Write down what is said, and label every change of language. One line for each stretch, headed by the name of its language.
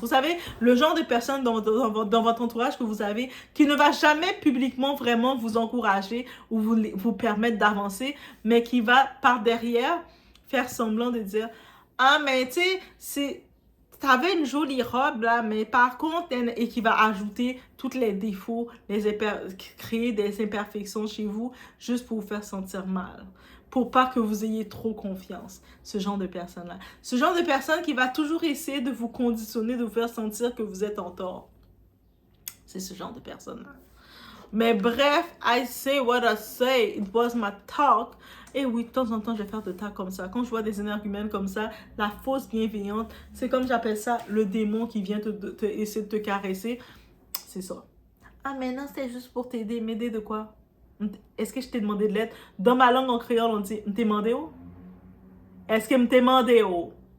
French: Vous savez, le genre de personne dans votre entourage que vous avez, qui ne va jamais publiquement vraiment vous encourager ou vous permettre d'avancer, mais qui va par derrière faire semblant de dire, ah, mais tu sais, t'avais une jolie robe là, mais par contre, et qui va ajouter tous les défauts, créer des imperfections chez vous, juste pour vous faire sentir mal. Pour pas que vous ayez trop confiance. Ce genre de personne-là. Ce genre de personne qui va toujours essayer de vous conditionner, de vous faire sentir que vous êtes en tort. C'est ce genre de personne-là. Mais bref,
English: I say what I say. It was my talk.
French: Et oui, de temps en temps, je vais faire de talk comme ça. Quand je vois des énergumènes comme ça, la fausse bienveillante, c'est comme j'appelle ça, le démon qui vient essayer de te caresser. C'est ça. Ah, mais non, c'était juste pour t'aider. M'aider de quoi? Est-ce que je t'ai demandé de l'aide? Dans ma langue en créole, on dit, m't'ai demandé où? Est-ce que m't'ai demandé où?